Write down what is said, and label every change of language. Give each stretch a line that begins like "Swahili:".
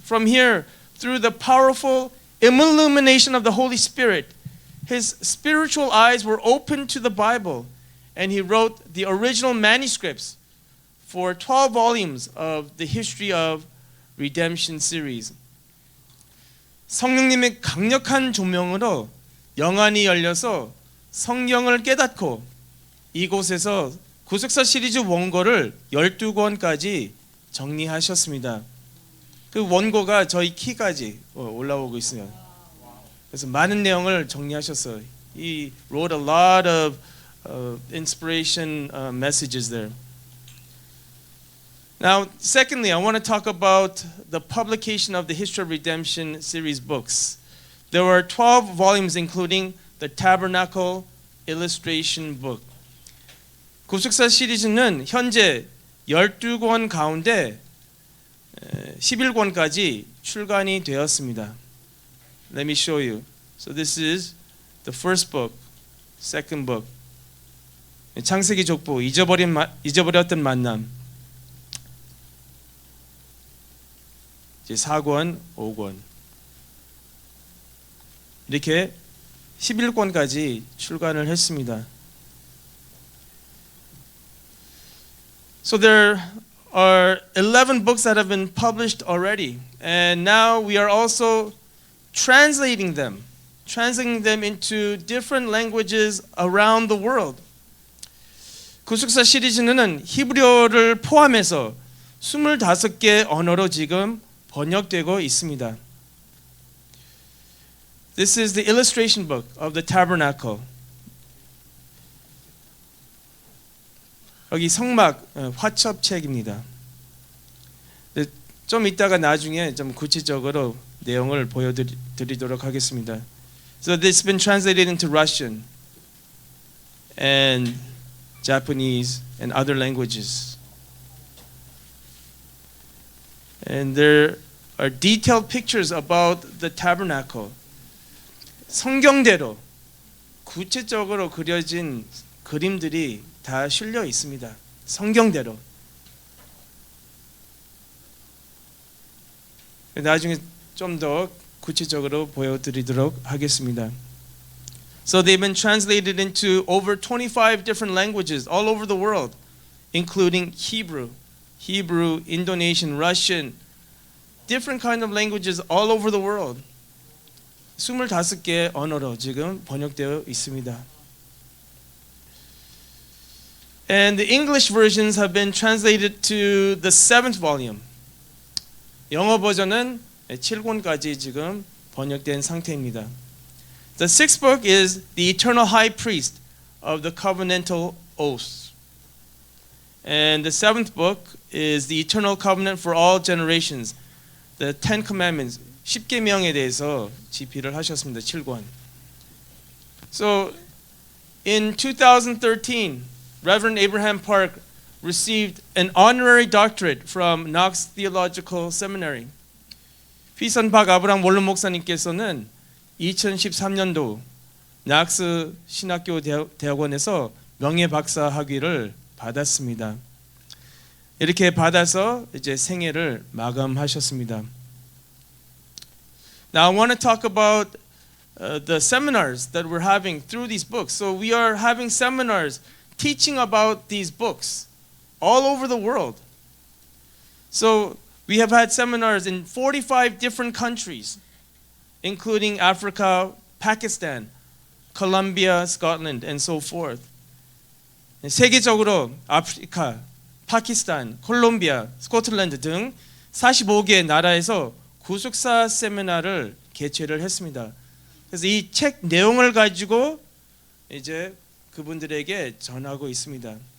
English: From here, through the powerful illumination of the Holy Spirit, his spiritual eyes were opened to the Bible, and he wrote the original manuscripts for 12 volumes of the History of Redemption series.
Korean: 성령님의 강력한 조명으로 영안이 열려서 성경을 깨닫고 이곳에서 구속사 시리즈 원고를 12권까지 정리하셨습니다. 그 원고가 저희 키까지 올라오고 있어요. 그래서 많은 내용을 정리하셨어요.
English: He wrote a lot of inspiration messages there. Now, secondly, I want to talk about the publication of the History of Redemption series books. There were 12 volumes including the Tabernacle illustration book.
Korean: 구속사 시리즈는 현재 12권 가운데 11권까지 출간이 되었습니다.
English: Let me show you. So this is the first book, second book.
Korean: 창세기 족보, 잊어버렸던 만남. 이제 4권, 5권. 이렇게 11권까지 출간을 했습니다.
English: So there are 11 books that have been published already, and now we are also translating them into different languages around the world.
Korean: 구속사 시리즈는 히브리어를 포함해서 25개 언어로 지금 번역되고 있습니다.
English: This is the illustration book of the tabernacle.
Korean: 여기 성막 화첩책입니다. 좀 이따가 나중에 좀 구체적으로 내용을 보여드리도록 하겠습니다.
English: So this has been translated into Russian and Japanese and other languages. And there are detailed pictures about the tabernacle.
Korean: 성경대로 구체적으로 그려진 그림들이 다 실려 있습니다. 성경대로. 나중에 좀 더 구체적으로 보여드리도록 하겠습니다.
English: So they've been translated into over 25 different languages all over the world, including Hebrew, Indonesian, Russian, different kind of languages all over the world.
Korean: 25개 언어로 지금 번역되어 있습니다.
English: And the English versions have been translated to the 7th volume.
Korean: 영어 버전은 7권까지 지금 번역된 상태입니다.
English: The 6th book is the eternal high priest of the covenantal oaths. And the 7th book is the eternal covenant for all generations. The 10 commandments,
Korean: 10계명에 대해서 집필을 하셨습니다. 7권.
English: So in 2013, Reverend Abraham Park received an honorary doctorate from Knox Theological Seminary.
Korean: 피선 박 아브람 원룸 목사님께서는 2013년도 낙스 신학교 대학원에서 명예 박사 학위를 받았습니다. 이렇게 받아서 이제 생애를 마감하셨습니다.
English: Now I want to talk about the seminars that we're having through these books. So we are having seminars teaching about these books all over the world. So we have had seminars in 45 different countries, including Africa, Pakistan, Colombia, Scotland, and so forth.
Korean: 세계적으로 아프리카, 파키스탄, 콜롬비아, 스코틀랜드 등 45개 나라에서 구속사 세미나를 개최를 했습니다. 그래서 이 책 내용을 가지고 이제 그분들에게 전하고 있습니다.